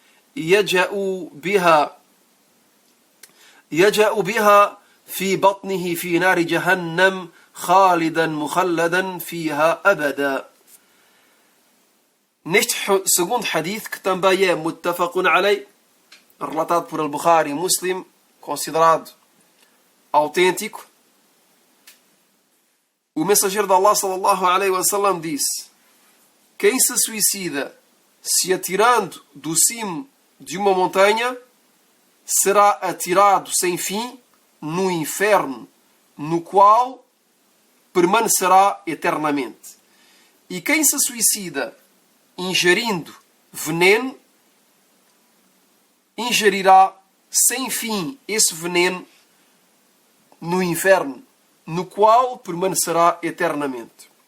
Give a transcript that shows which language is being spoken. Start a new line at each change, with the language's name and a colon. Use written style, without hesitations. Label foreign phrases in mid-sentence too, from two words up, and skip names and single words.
Arabic: يجأ بها في بطنه في نار جهنم خالدا مخلدا فيها أبدا."
Portuguese: Neste segundo hadith, que também é
Arabic: متفق عليه,
Portuguese: relatado por Al-Bukhari e Muslim, considerado autêntico, o mensageiro de Allah
Arabic: صلى الله عليه وسلم
Portuguese: disse: quem se suicida se atirando do cimo de uma montanha será atirado sem fim no inferno, no qual permanecerá eternamente. E quem se suicida ingerindo veneno, ingerirá sem fim esse veneno no inferno, no qual permanecerá eternamente.